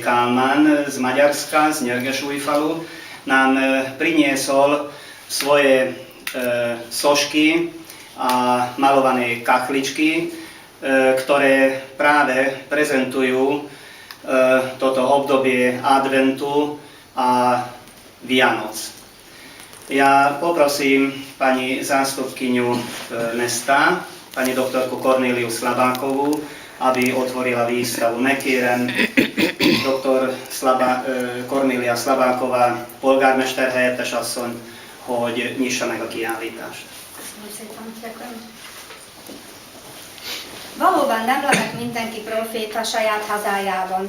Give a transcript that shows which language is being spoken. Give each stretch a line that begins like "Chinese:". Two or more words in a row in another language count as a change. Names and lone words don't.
Slovak: Kálmán z Maďarska, z Nyergesújfalu, nám priniesol svoje sošky a malované kachličky, ktoré práve prezentujú toto obdobie adventu a Vianoc. Ja poprosím pani zástupkyňu mesta, pani doktorku Kornéliu Slabákovú, aby otvorila výstavu.
Hungarian: Megkérem doktor Kornélia Slabáková, polgármester helyettes asszony, hogy nyissa meg a kiállítást. Valóban nem lehet mindenki proféta saját hazájában.